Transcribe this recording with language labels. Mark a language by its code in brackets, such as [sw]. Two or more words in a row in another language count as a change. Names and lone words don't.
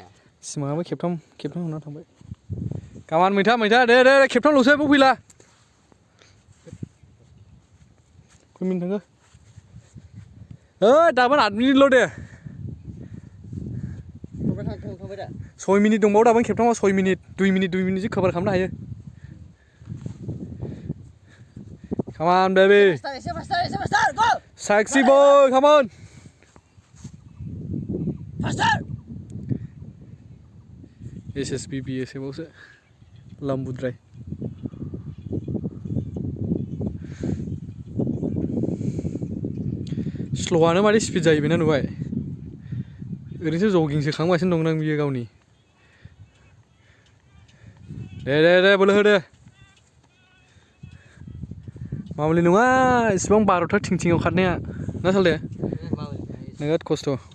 [brx] सिमाङाबो खेबथाम हमना थांबाय गामान मैथा दे खेबथामल'सो बाव फैला खय मिनिट थांखो दाबो 8 मिनिटल' दे 6 मिनिट दंबावो दाबो खेबथामाव 6 मिनिट 2 मिनिटसो कभार खालामनो हायो [en] Come on, baby. Faster, go! Sexy boy, come on. Faster! [brx] SSBB एसे बावसो लाम्बुद्राय स्ल'आनो माने स्पिड जायो बेना नुबाय ओरैनोसो जगिंसो खालामगासिनो दं नों बियो गावनि दे बोलो हो दे मामुलि नङा इसिबां 12था थिं-थिंआव खारनाया ना सालदे नोगोद खस्थ'